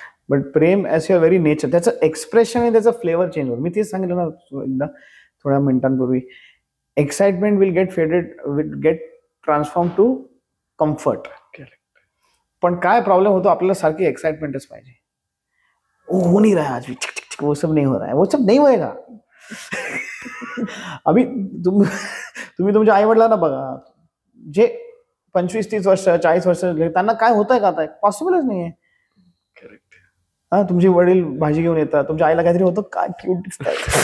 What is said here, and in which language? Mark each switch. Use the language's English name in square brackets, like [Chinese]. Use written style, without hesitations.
[English] but प्रेम as your very nature [Marathi] त्याचं expression आणि त्याचं फ्लेवर चेंज होतं. मी तेच सांगितलं ना एकदा थोड्या मिनिटांपूर्वी. [English] Excitement will get transform to comfort. [Marathi] पण काय प्रॉब्लेम होतो आपल्याला सारखी एक्साइटमेंटच पाहिजे. [Hindi] हो नहीं रहा आज भी वो सब नहीं हो रहा है वो सब नहीं होएगा. [Marathi] अभि तुम्ही तुमच्या आई वडिलांना बघा जे 25-30 वर्ष 40 वर्ष त्यांना काय होतंय का आता पॉसिबलच नाहीये. तुमचे वडील भाजी घेऊन येतात तुमच्या आईला काहीतरी होतं काय क्यूट दिसतात.